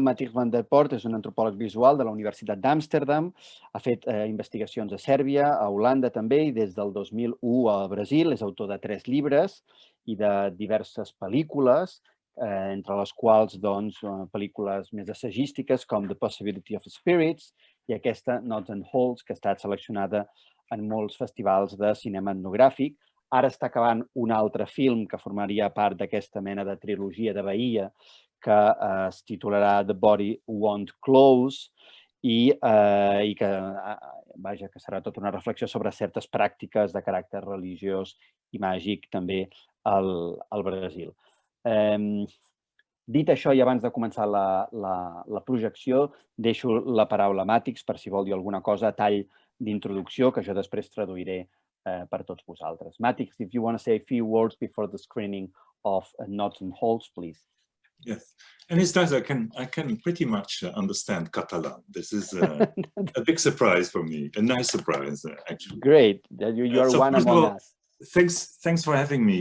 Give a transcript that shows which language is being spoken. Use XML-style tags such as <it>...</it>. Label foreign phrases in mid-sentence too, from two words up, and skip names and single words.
<ca>Mattijs van der Poort és un antropòleg visual de la Universitat d'Amsterdam. Ha fet investigacions a Sèrbia, a Holanda també, i des del 2001 al Brasil. És autor de 3 llibres i de diverses pel·lícules entre les quals pel·lícules més assagístiques com The Possibility of Spirits i aquesta Knots and Holes, que ha estat seleccionada en molts festivals de cinema etnogràfic. Ara està acabant un altre film que formaria part d'aquesta mena de trilogia de Bahia que es titularà The Body Won't Close i que serà tota una reflexió sobre certes pràctiques de caràcter religiós i màgic també al Brasil. Dit això, i abans de començar la projecció, deixo la paraula a Mattijs per si vol dir alguna cosa a tall d'introducció, que jo després traduiré per tots vosaltres. Mattijs,</ca> <en>if you want to say a few words before the screening of Knots and Holes, please. Yes, and it's nice. I can pretty much understand Catalan. This is a big surprise for me. A nice surprise, actually. Great, that you are one among us. Thanks for having me.</en>